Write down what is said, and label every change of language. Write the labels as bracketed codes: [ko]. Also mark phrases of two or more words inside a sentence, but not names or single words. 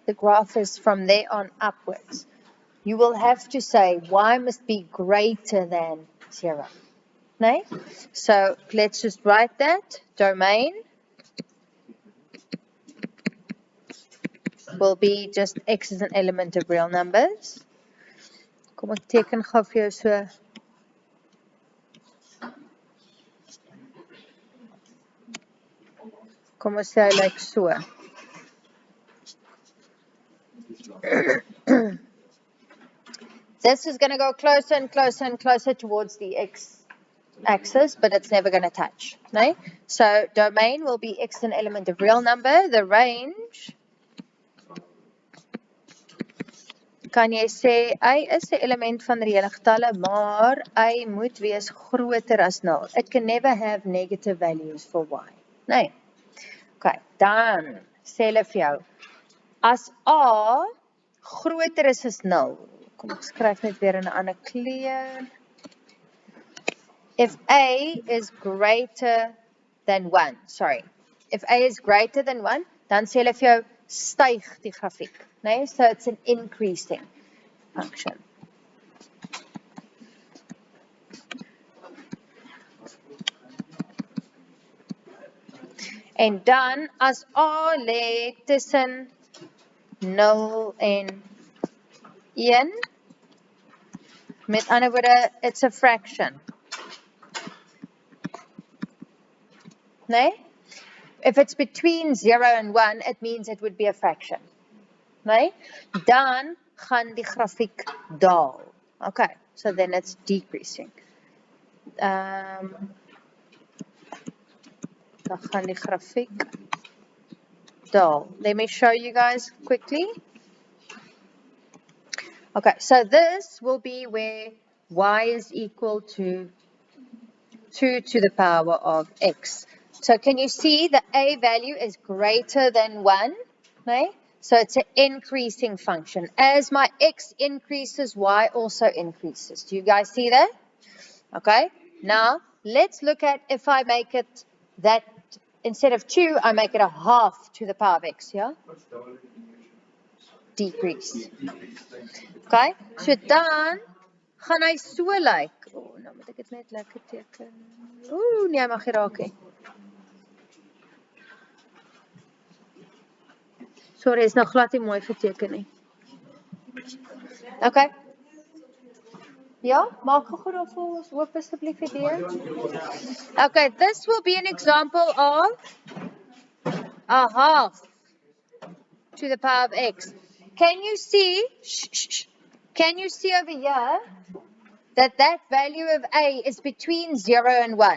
[en] The graph is from there on upwards. You will have to say y must be greater than 0. Nee? So let's just write that. Domain will be just x is an element of real numbers. [af] Kom ek teken gou vir jou so. Kom ons sê [en] like so. This is going to go closer and closer and closer towards the x-axis, but it's never going to touch. No? So domain will be x an element of real number. The range, [af] kan jy sê, y is 'n element van reële getalle, maar y moet wees groter as 0. [en] It can never have negative values for y. [af] Nee. Okay, dan sê hulle vir jou, as a groter is as 0, kom ek skryf net weer in 'n ander kleur. [en] If a is greater than 1, if a is greater than 1, [af] dan sê hulle vir jou, styg die grafiek. Nee? [en] So it's an increasing function. [af] En dan, as a lê tussen 0 en 1, met ander woorde, [en] it's a fraction. Nee? If it's between 0 and 1, it means it would be a fraction. Nee? [af] Dan gaan die grafiek daal. [en] Okay, so then it's decreasing. [af] Dan gaan die grafiek daal. [en] Let me show you guys quickly. Okay, so this will be where y is equal to 2 to the power of x. So can you see the a value is greater than 1? Nee? So it's an increasing function. As my x increases, y also increases. Do you guys see that? Okay. Now, let's look at if I make it that, instead of 2, I make it a half to the power of x, yeah? Decrease. Okay. [af] So dan gaan hy so lyk. Nou moet ek dit net lekker teken. Nee, mag nie raak nie. Sorry, is nog glad nie mooi geteken nie. Okay. Ja, maak gou daarvoor ons oop asseblief die deur. [en] Okay, this will be an example of a half to the power of x. Can you see? Can you see over here that value of a is between 0 and 1?